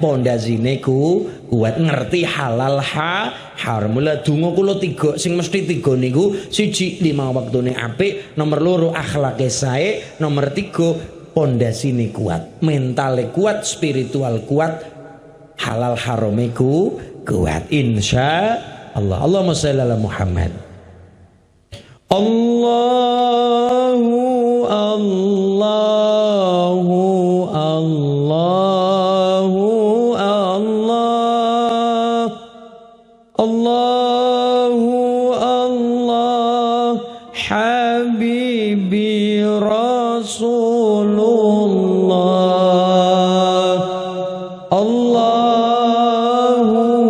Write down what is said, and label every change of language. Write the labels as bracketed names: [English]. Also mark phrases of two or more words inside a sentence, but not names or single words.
[Javanese] Pondasine kuat, ngerti halal haram. Mula donga kula 3 sing mesti 3 niku, 1 5 waktune apik, nomor 2 akhlake sae, nomor 3 pondasine kuat, mentale kuat, spiritual kuat, halal haramiku kuat [Arabic] إن شاء الله. اللهم صل على محمد. الله الله الله الله الله الله حبيبي رسول الله الله